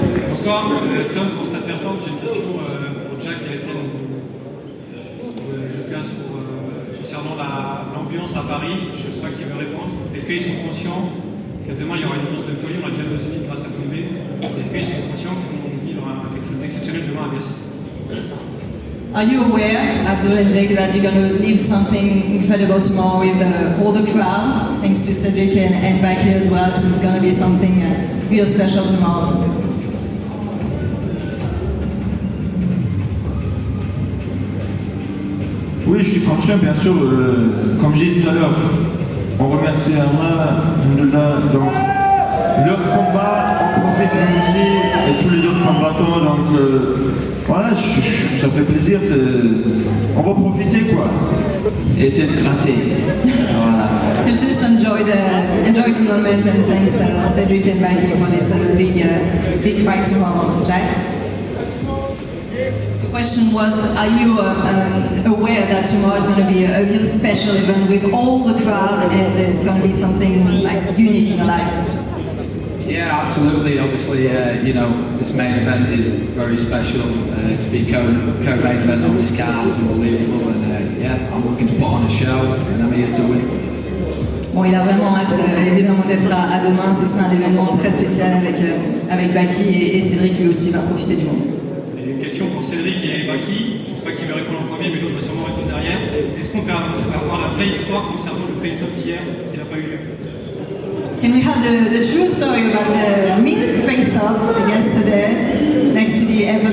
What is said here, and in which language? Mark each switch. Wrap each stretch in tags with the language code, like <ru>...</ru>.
<fr>Bonsoir, Tom, pour cette performance, j'ai une question pour Jack à laquelle je casse concernant l'ambiance à Paris. Je ne sais pas qui veut répondre. Est-ce qu'ils sont conscients que demain il y aura une ambiance de folie, on l'a déjà posé grâce à Tombé? Est-ce qu'ils sont conscients qu'ils vont vivre quelque chose d'exceptionnel demain à Bercy?</fr> <en>Are you aware, Abdul and Jake, that you're going to leave something incredible tomorrow with all the crowd, thanks to Cedric and Baki as well? This is going to be something real special tomorrow.</en> <fr>Oui, je suis conscient, bien sûr, comme j'ai dit tout à l'heure, on remercie Allah, alhamdoulilah, donc leur combat, on profite de nous aussi, et tous les autres combattants, donc voilà, ça fait plaisir, on va profiter quoi, et essayer de gratter, voilà.</fr> <en>And just enjoy the moment and thanks Cedric and Baki for this big fight tomorrow. Jack? The question was, are you aware that tomorrow is going to be a real special event with all the crowd and it's going to be something unique in your life? Yeah, absolutely. Obviously, you know, this main event is very special. To be co-main event on this card is unbelievable, and yeah, I'm looking to put on a show, and I'm here to win.</en> <fr>Bon, il a vraiment hâte, évidemment, d'être à demain. Ce sera un événement très spécial avec Baki et Cédric lui aussi va profiter du moment. Une question pour Cédric et Baki. Je ne sais pas qui va répondre en premier, mais l'autre va sûrement répondre derrière. Est-ce qu'on peut avoir la vraie histoire concernant le face-off d'hier qui n'a pas eu lieu?</fr> <en>Can we have the true story about the missed face-off yesterday next to the</en>